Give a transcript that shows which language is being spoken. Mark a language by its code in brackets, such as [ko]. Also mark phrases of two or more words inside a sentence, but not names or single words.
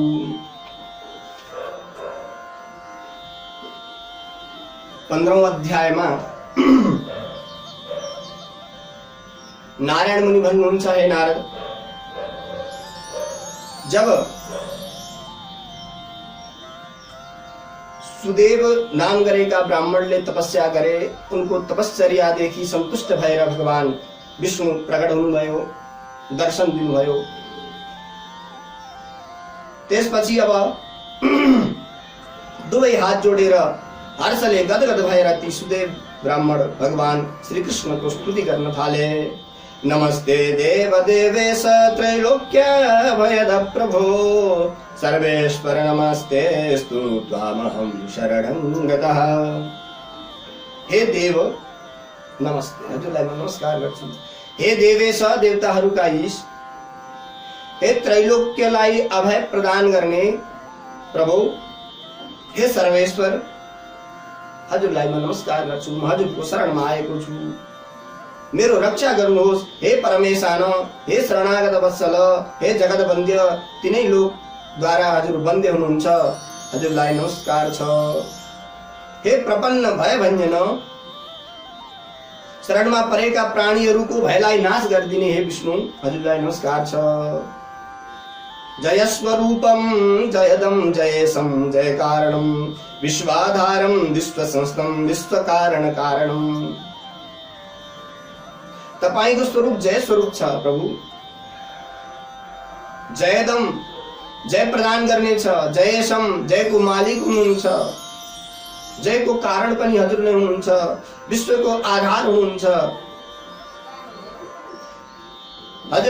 [ne] 15 अध्यायमा नारायण मुनि भन्नुहुन्छ हे नारद जब सुदेव नाम गरेका ब्राह्मणले तपस्या गरे, उनको तपश्चर्यादेखि सन्तुष्ट भएर भगवान विष्णु प्रकट हुनुभयो, दर्शन दिनुभयो। त्यसपछि अब दुवै हात जोडेर हर्षले गदगद भएर ती सुदेव ब्राह्मण भगवान श्री कृष्णको स्तुति गर्न थाले। [sa] नमस्ते देव देवेश त्रैलोक्य भयद प्रभो सर्वेश्वर नमस्तेस्तु त्वामहं शरणं गतः। [ne] हे देव नमस्ते, हजुरलाई म नमस्कार गर्छु। हे देवेश, देवताहरूका ईश, हे त्रैलोक्यलाई अभय प्रदान गर्ने प्रभु, हे सर्वेश्वर, हजुरलाई म नमस्कार गर्छु। म हजुरको शरणमा आएको छु, मेरो रक्षा गर्नुहोस्। हे परमेशान, हे शरणागत वत्सल, हे जगत वन्द्य, तिनै लोकद्वारा हजुर वन्द्य हुनुहुन्छ, हजुरलाई नमस्कार छ। हे प्रपन्न भय भञ्जन, शरणमा परेका प्राणीहरूको भयलाई नाश गरिदिने हे विष्णु, हजुरलाई नमस्कार छ। [sa] जय स्वरूपम जयदम जयेशम जय कारणम विश्वाधारम विश्व संस्थम विश्व कारण कारणम। [ne] तपाईको स्वरूप जय स्वरूप छ प्रभु। जयदम, जय प्रदान गर्ने छ। जयेशम, जयको मालिक हुनुहुन्छ। जयको कारण पनि हजुर नै हुनुहुन्छ। विश्वको आधार हुनुहुन्छ हजुर।